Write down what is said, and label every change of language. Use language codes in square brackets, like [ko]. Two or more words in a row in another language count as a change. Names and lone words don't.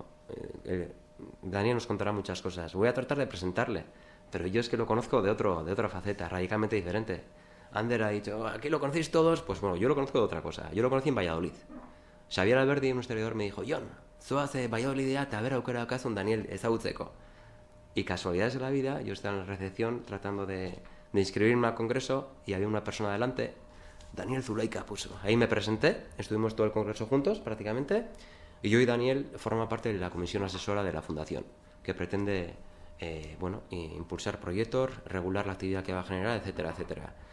[es] Daniel nos contará muchas cosas. Voy a tratar de presentarle, pero yo es que lo conozco de otra faceta, radicalmente diferente. Ander ha dicho, ¿aquí lo conocéis todos? Pues bueno, yo lo conozco de otra cosa. Yo lo conocí en Valladolid. Xavier Alberdi, un historiador, me dijo, [eu] Jon, zoaz Valladolid [es] a ver [eu] aukera daukazu Daniel ezagutzeko. [es] Y casualidades de la vida, yo estaba en la recepción tratando de inscribirme al congreso y había una persona delante, Daniel Zulaika puso. Ahí me presenté, estuvimos todo el congreso juntos prácticamente, y yo y Daniel forma parte de la comisión asesora de la fundación, que pretende impulsar proyectos, regular la actividad que va a generar, etcétera, etcétera.